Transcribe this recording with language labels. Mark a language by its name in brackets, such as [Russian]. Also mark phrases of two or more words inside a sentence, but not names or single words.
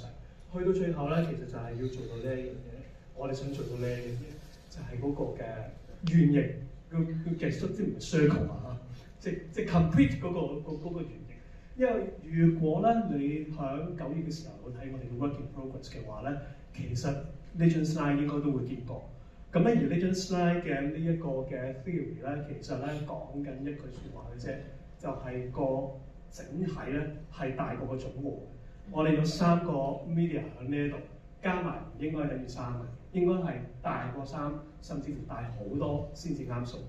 [Cantonese] 去到最後咧，其實就係要做到呢一樣嘢。我哋想做到呢一樣嘢，就係、是、嗰個嘅圓形個技術，即唔係 circle 啊，即 complete 嗰個圓形。因為如果咧你喺9月嘅時候睇我哋嘅 [English] work in progress [Cantonese] 嘅話咧，其實呢張 slide 應該都會見過。咁咧而呢張 slide 嘅呢一個嘅 theory 咧，其實咧講緊一句説話嘅啫，就係、是、個整體咧係大過個總和。我哋有3個 media 喺呢一度，加埋唔應該等於3嘅，應該係大過3，甚至乎大好多先至啱數。